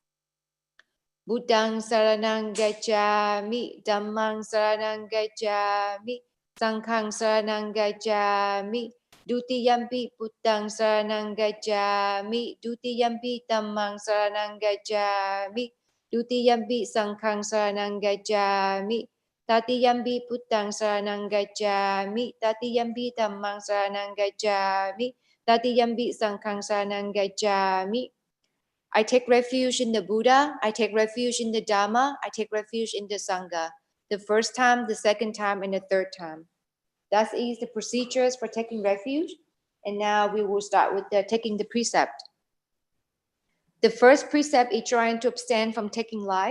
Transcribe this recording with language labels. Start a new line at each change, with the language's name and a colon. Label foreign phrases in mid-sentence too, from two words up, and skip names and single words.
Pali: Buddhang saranang gacchami, Dhammang saranang gacchami, Sanghang saranang gacchami, Dutiyampi Buddhang saranang gacchami, Dutiyampi Dhammang saranang gacchami, Dutiyampi Sanghang saranang gacchami, Tatiyampi Buddhang saranang gacchami, Tatiyampi Dhammang saranang gacchami, Tatiyampi Sanghang saranang gacchami.
English: I take refuge in the Buddha, I take refuge in the Dhamma, I take refuge in the Sangha. The first time, the second time, and the third time. That is the procedures for taking refuge. And now we will start with taking the precept. The first precept is trying to abstain from taking life.